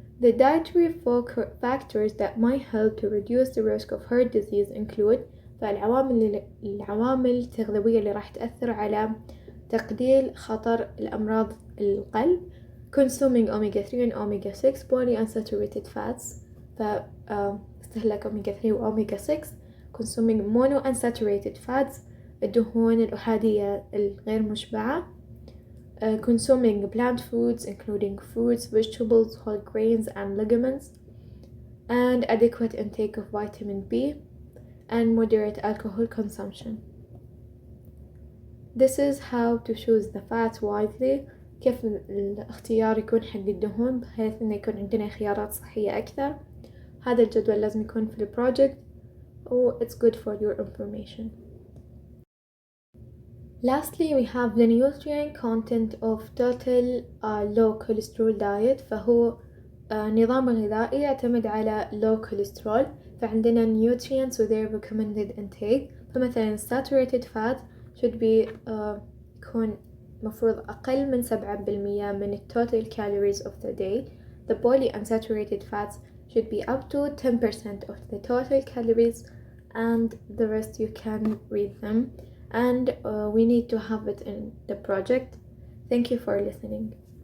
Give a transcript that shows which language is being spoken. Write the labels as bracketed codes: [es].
[en] The dietary factors that might help to reduce the risk of heart disease include [ar] العوامل التغذوية اللي راح تأثر على تقليل خطر الأمراض القلب. [en] Consuming omega-3 and omega-6 polyunsaturated fats [ar] استهلاك omega-3 و omega-6. [en] Consuming monounsaturated fats [ar] الدهون الأحادية الغير مشبعة. [en] Consuming plant foods including fruits, vegetables, whole grains and legumes, and adequate intake of vitamin B, and moderate alcohol consumption. This is how to choose the fat wisely. [ar] كيف الاختيار يكون حق الدهون بحيث إنه يكون عندنا خيارات صحية أكثر. هذا الجدول لازم يكون في البروجكت و [en] it's good for your information. Lastly, we have the nutrient content of total low cholesterol diet. [ar] فهو نظام غذائي يعتمد على low cholesterol. [en] فعندنا nutrients و their recommended intake. فمثلا saturated fat should be [ar] يكون مفروض أقل من 7% من [en] total calories of the day. The polyunsaturated fats should be up to 10% of the total calories, and the rest you can read them. And we need to have it in the project. Thank you for listening.